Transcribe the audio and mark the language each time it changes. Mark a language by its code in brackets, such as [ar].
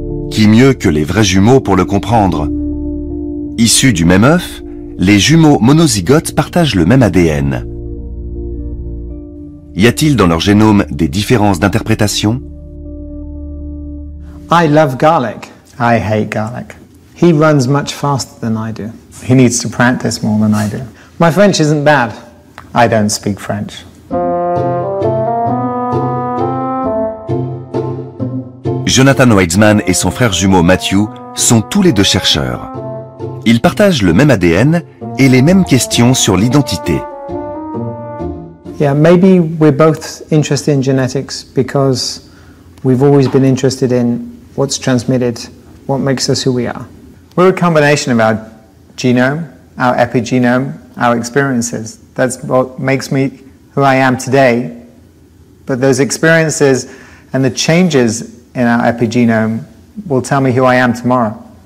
[fr] Qui mieux que les vrais jumeaux pour le comprendre? Issus du même œuf, les jumeaux monozygotes partagent le même ADN. Y a-t-il dans leur génome des différences d'interprétation? [en] I love garlic. I hate garlic. He runs much faster than I do. He needs to practice more than I do. My French isn't bad. I don't speak French. [fr] Jonathan Weitzman et son frère jumeau Matthew sont tous les deux chercheurs. Ils partagent le même ADN et les mêmes questions sur l'identité. [en] Yeah, maybe we're both interested in genetics because we've always been interested in what's transmitted, what makes us who we are. We're a combination of our genome, our epigenome, our experiences. That's what makes me who I am today. But those experiences and the changes in our epigenome will tell me who I am tomorrow.